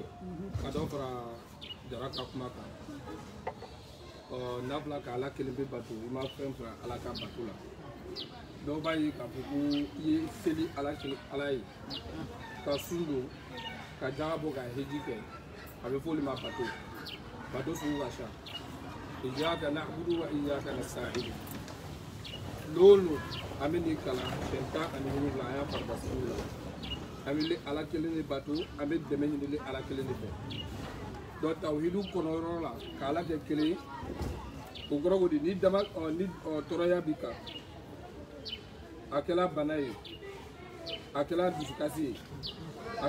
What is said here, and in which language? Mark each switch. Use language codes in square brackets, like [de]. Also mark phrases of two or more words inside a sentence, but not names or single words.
[bm] ka dɔ fara jara ka kuma kan n'a fɔra ka Ala kelen pe bato i ma fɛn fara Ala ka bato la dɔw b'a ye k'a fɔ ko i ye seli Ala ye ka sun don ka jaga bɔ ka heji kɛ a bɛ fɔ olu ma bato sugu ka ca [ar] إياك نعبد وإياك نستعين [bm] loolu an bɛ nin kalan siyɛn 10 ani 7 an y'a farida sugu la an bɛ Ala kelen de bato an bɛ dɛmɛ ɲini Ala kelen de fɛ donc tawhidu kɔnɔyɔrɔ la ka Ala kɛ kelen ye o kɔrɔ ko di ni tɔɔrɔya b'i kan a kɛla bana ye a kɛla dusukasi ye a